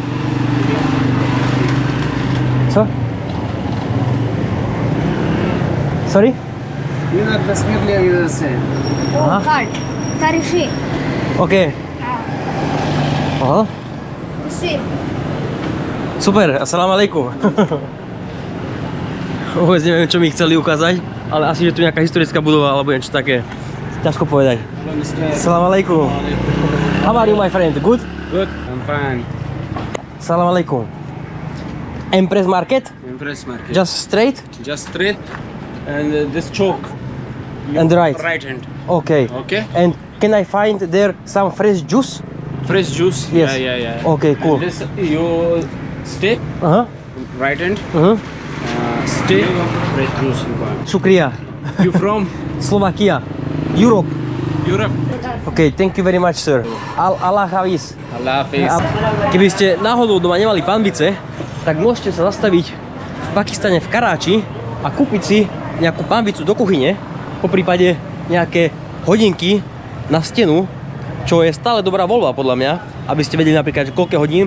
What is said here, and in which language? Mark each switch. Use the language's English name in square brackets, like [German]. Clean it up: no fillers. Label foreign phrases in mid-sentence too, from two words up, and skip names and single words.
[English] Co? Sorry? Card. Tarifi. OK. Aha. Si. Super, [Arabic] السلام عليكم. [Slovak] Vôbec neviem, čo mi chceli ukázať, ale asi, že tu nejaká historická budova alebo niečo také. Ťažko povedať. [Arabic] السلام عليكم. [English] How are you, my friend? Good? Good, I'm fine. [Arabic] السلام عليكم. [English] Empress Market? Empress Market. Just straight? Just straight. And this chalk. And right. Right hand. Okay. Okay. And can I find there some fresh juice? Fresh juice. Yes. Yeah. Okay, cool. And this you stay. Right hand. Stay. Fresh juice. Šukria. You from Slovakia. Europe. Europe? Okay, thank you very much, sir. [Urdu] اللہ حافظ. اللہ حافظ. [Slovak] Keby ste náhodou doma nemali pánvice, tak môžete sa zastaviť v Pakistane v Karáči a kúpiť si nejakú pánvicu do kuchyne, poprípade nejaké hodinky na stenu, čo je stále dobrá voľba podľa mňa, aby ste vedeli napríklad, že koľko hodín.